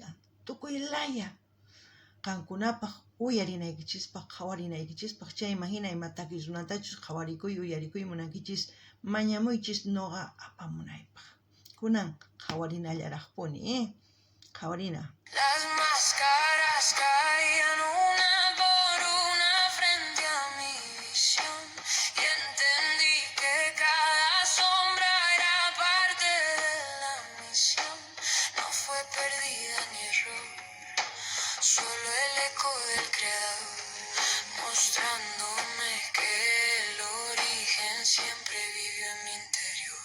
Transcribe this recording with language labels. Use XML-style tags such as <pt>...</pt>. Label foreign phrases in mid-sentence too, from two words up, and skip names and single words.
<qu>Tukuy laya qankunapaq uyarinaykichispaq, qhawarinaykichispaq, chaymahina ima takiy runatachus qhawarikuy, uyarikuy munankichis, mañamuychis noqa apamunaypaq. Kunan qhawarinallaraqpuni, qhawarina.</qu> <es>Las máscaras caían una por una frente a mi visión y entendí que cada sombra era parte de la misión. No fue pérdida ni error, solo el eco del creador, mostrándome que el origen siempre vivió en mi interior.</es>